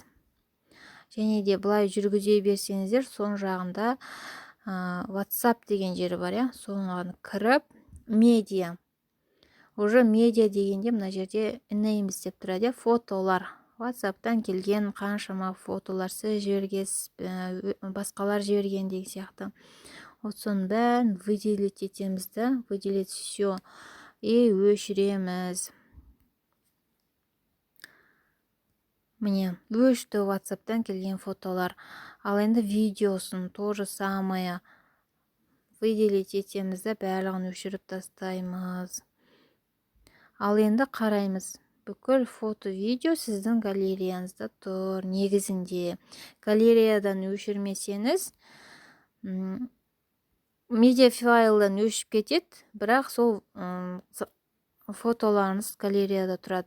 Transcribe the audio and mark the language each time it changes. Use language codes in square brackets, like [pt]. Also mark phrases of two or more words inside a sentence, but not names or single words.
[kk] Және де бұлай жүргізе берсеңіздер, соң жағында WhatsApp деген жері бар, соған кіріп, медиа. Уже медиа дегенде мына жерде names деп тұрады, фотолар. WhatsApp'тан келген қаншама фотолар сіз жібергенсіз, басқалар жіберген деген сияқты. Соның бәрін выделить етеміз да, [ru] выделить все. [kk] И өшіреміз. Міне, өшті WhatsApp'тан келген фотолар. Ал енді видеосын [ru] то же самое выделить [kk] етеміз да, бәрлігін өшіріп тастаймыз. Ал енді қараймыз. Бүкіл фото, видео сіздің галереяңызда тұр. Негізінде галереядан өшірмесеңіз, медиафайлдан өшіп кетеді, бірақ сол фотоларыңыз галереяда тұрады.